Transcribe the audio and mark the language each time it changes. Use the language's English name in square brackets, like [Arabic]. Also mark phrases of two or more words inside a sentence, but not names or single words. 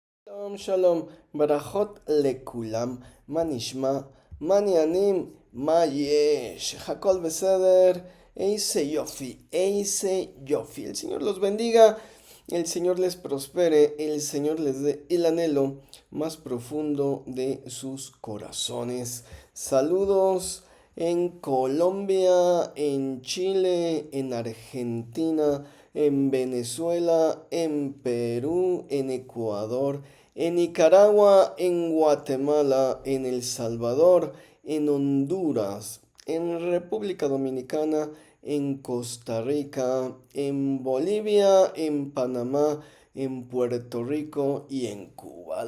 [Hebrew] שלום שלום ברכות לכולם מה נשמע מה עניינים מה יש הכל בסדר איזה יופי. [Spanish] El Señor los bendiga, el Señor les prospere, el Señor les dé el anhelo más profundo de sus corazones. Saludos en Colombia, en Chile, en Argentina, en Venezuela, en Perú, en Ecuador, en Nicaragua, en Guatemala, en El Salvador, en Honduras, en República Dominicana, en Costa Rica, en Bolivia, en Panamá, en Puerto Rico y en Cuba.